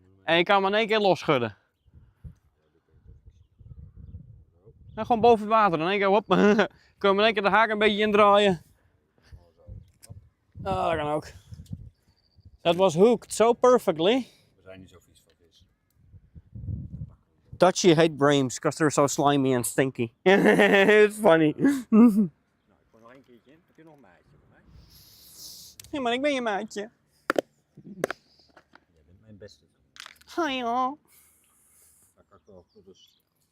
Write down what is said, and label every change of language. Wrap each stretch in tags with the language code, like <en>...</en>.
<nl>En je kan hem in één keer losschudden. En gewoon boven het water. In één keer, hop. Kun je hem in één keer de haak een beetje indraaien. Ah, dat kan ook.</nl> <en>That was hooked so perfectly.</en> <nl>We zijn niet zo vies van vis.</nl> <en>Dutchie hate breams because they're so slimy and stinky. It's funny.</en> <nl>Nou, ik gooi nog één keertje in. Heb je nog een maatje voor mij? Ja, maar ik ben je maatje. Jij bent mijn beste. Hi joh. Daar kan ik wel goed dus.</nl>